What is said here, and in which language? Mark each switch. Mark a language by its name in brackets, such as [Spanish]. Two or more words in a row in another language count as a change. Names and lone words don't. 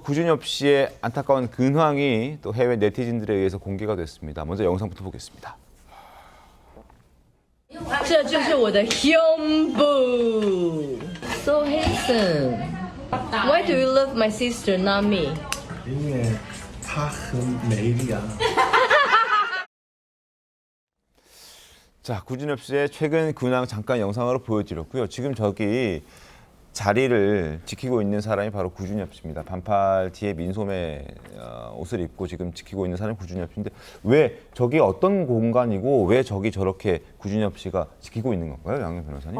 [Korean] 구준엽 씨의 안타까운 근황이 또 해외 네티즌들에 의해서 공개가 됐습니다. 먼저 영상부터 보겠습니다. [Chinese] 这就是我的胸部 ， [English] so handsome. Why do you love my sister, not me? [Chinese] 因为她很美丽啊。 [Korean] 자, 구준엽 씨의 최근 근황 잠깐 영상으로 보여드렸고요. 지금 저기 자리를 지키고 있는 사람이 바로 구준엽 씨입니다. 반팔 뒤에 민소매 옷을 입고 지금 지키고 있는 사람이 구준엽 씨인데 왜 저기 어떤 공간이고 왜 저기 저렇게 구준엽 씨가 지키고 있는 건가요, 양현 변호사님?